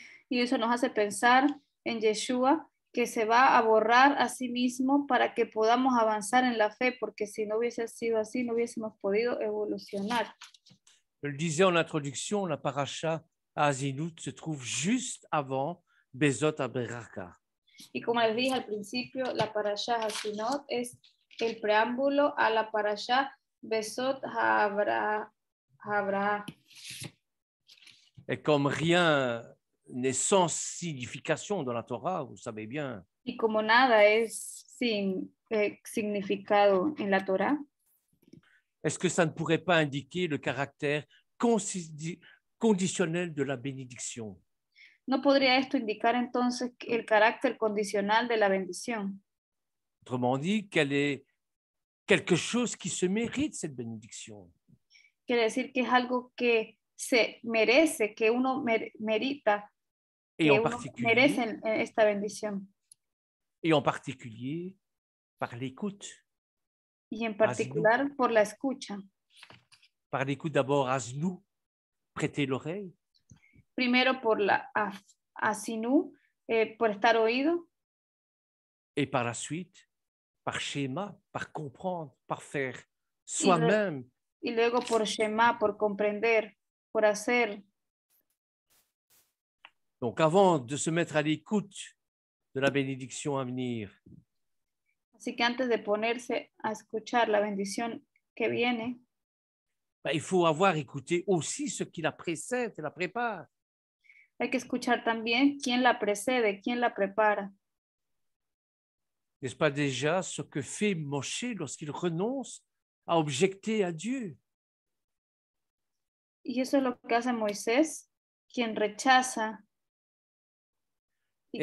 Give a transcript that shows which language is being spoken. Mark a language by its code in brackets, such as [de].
[es] Y eso nos hace pensar en Yeshua, que se va a borrar a sí mismo para que podamos avanzar en la fe, porque si no hubiese sido así, no hubiésemos podido evolucionar. [fr] Je le disais en introduction, la paracha à Azinut se trouve juste avant Bezot Aberaka. [es] Y como les dije al principio, la parasha Azinot es el preámbulo a la parasha Bezot Habrah. [fr] Et comme rien n'est sans signification dans la Torah, vous savez bien. [es] Y como nada es sin significado en la Torah. [fr] Est-ce que ça ne pourrait pas indiquer le caractère conditionnel de la bénédiction? [es] ¿No podría esto indicar entonces el carácter condicional de la bendición? [fr] Autrement dit, qu'elle est quelque chose qui se mérite, cette bénédiction. [es] Quiere decir que es algo que se merece, que uno merita, [fr] et que en [es] uno [fr] particulier, [es] merece esta bendición. [fr] Et en particulier par l'écoute. [es] Y en particular por la escucha. [fr] Par l'écoute d'abord, Aznou, prêter l'oreille. [es] Primero por la Asinu, por estar oído. [fr] Et par la suite, par schéma, par comprendre, par faire soi-même. [es] Y luego por Shema, por comprender. por hacer. [fr] Donc, avant de se mettre à l'écoute de la bénédiction à venir, [es] Así que antes de ponerse a escuchar la bendición que viene, [fr] il faut avoir écouté aussi ce qui la précède et la prépare. [es] hay que escuchar también quién la precede, quién la prepara. [fr] N'est-ce pas déjà ce que fait Moshe lorsqu'il renonce à objecter à Dieu? [es] Y eso es lo que hace Moisés, quien rechaza y